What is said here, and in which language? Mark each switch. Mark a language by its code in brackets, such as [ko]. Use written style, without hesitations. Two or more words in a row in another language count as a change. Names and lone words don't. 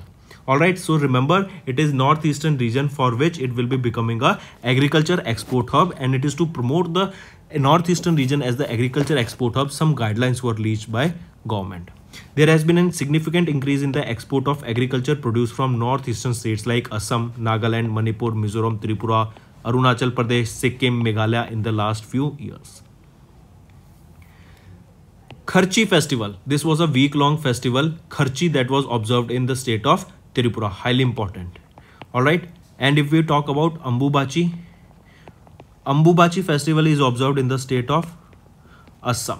[en] Alright, so remember, it is Northeastern region for which it will be becoming a agriculture export hub, and it is to promote the Northeastern region as the agriculture export hub. Some guidelines were released by government. There has been a significant increase in the export of agriculture produce from northeastern states like Assam, Nagaland, Manipur, Mizoram, Tripura, Arunachal Pradesh, Sikkim, Meghalaya in the last few years. Kharchi festival. This was a week-long festival, Kharchi, that was observed in the state of Tripura. Highly important. Alright. And if we talk about Ambubachi, Ambubachi festival is observed in the state of Assam.